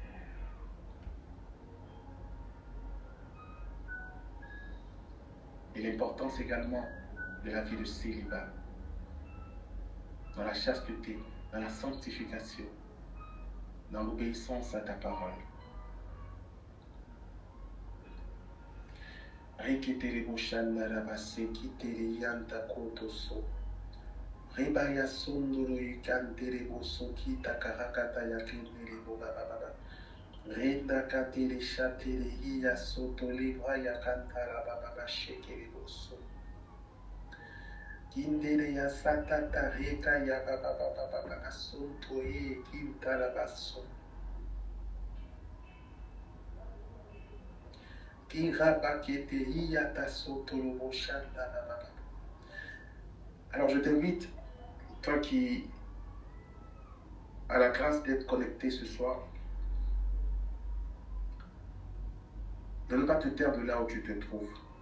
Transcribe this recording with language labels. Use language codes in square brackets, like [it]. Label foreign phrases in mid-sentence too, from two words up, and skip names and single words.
[fr] Et l'importance également de la vie de célibat, dans la chasteté, dans la sanctification, dans l'obéissance à ta parole. Rebaya sondoro ikantere bosoki takarakata yakendere bobaba. Renda katere shatere hiya soto livra yakantara bababa shekere boso. Kindere ya satata reka ya bababa asonto ye kintara baso. Alors je t'invite, toi qui as la grâce d'être connecté ce soir, de ne pas te taire de là où tu te trouves.